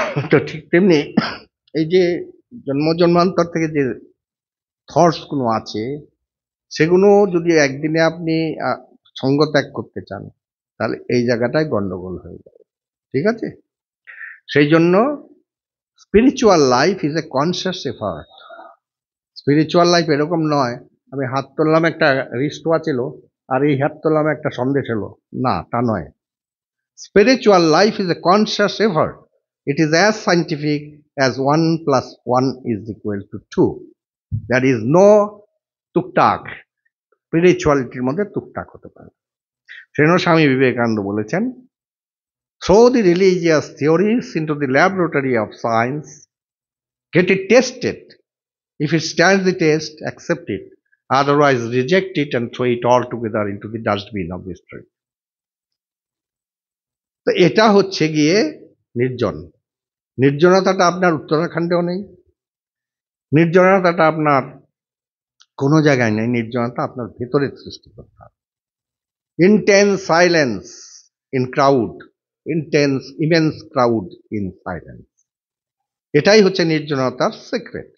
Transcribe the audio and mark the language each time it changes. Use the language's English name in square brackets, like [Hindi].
[Bangla] তো ঠিক তেমনি এই যে জন্ম জন্মান্তর থেকে যে থটস গুলো আছে, সেগুলো যদি একদিনে আপনি সঙ্গ ত্যাগ করতে চান, তাহলে এই জায়গাটায় গন্ডগোল হয়ে যাবে। ঠিক আছে? সেই জন্য [English] Spiritual life is a conscious effort. [Bangla] Spiritual life এরকম নয় আমি হাত তুললাম একটা রিস্ট ওয়াচ এলো, আর এই হাত তুললাম একটা সন্দেশ এলো, না, তা নয়। [English] Spiritual life is a conscious effort. It is as scientific as 1 plus 1 is equal to 2. There is no [Bangla] টুকটাক। স্পিরিচুয়ালিটির মধ্যে টুকটাক হতে পারে। সেজন্য স্বামী বিবেকানন্দ বলেছেন, [English] throw the religious theories into the laboratory of science, get it tested. If it stands the test, accept it. Otherwise, reject it and throw it all together into the dustbin of history. [Bangla] তো এটা হচ্ছে গিয়ে নির্জন। নির্জনতাটা আপনার উত্তরাখণ্ডেও নেই, নির্জনতাটা আপনার কোনো জায়গায় নেই, নির্জনতা আপনার ভেতরে সৃষ্টি করতে হবে। [English] intense silence in crowd, intense immense crowd in silence, [Bangla] এটাই হচ্ছে নির্জনতার সিক্রেট।